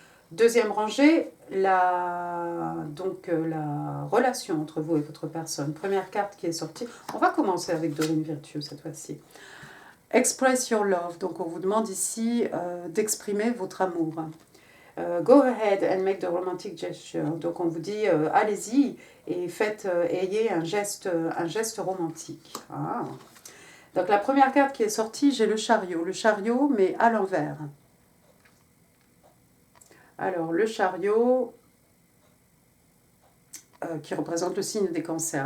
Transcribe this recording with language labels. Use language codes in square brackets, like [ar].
[fr] Deuxième rangée, la relation entre vous et votre personne. Première carte qui est sortie. On va commencer avec Dorine Virtue cette fois-ci. [en] Express your love. [fr] Donc on vous demande ici d'exprimer votre amour. [en] Go ahead and make the romantic gesture. [fr] Donc on vous dit allez-y et ayez un geste romantique. Ah. Donc la première carte qui est sortie, j'ai le chariot mais à l'envers. Alors le chariot qui représente le signe des cancers.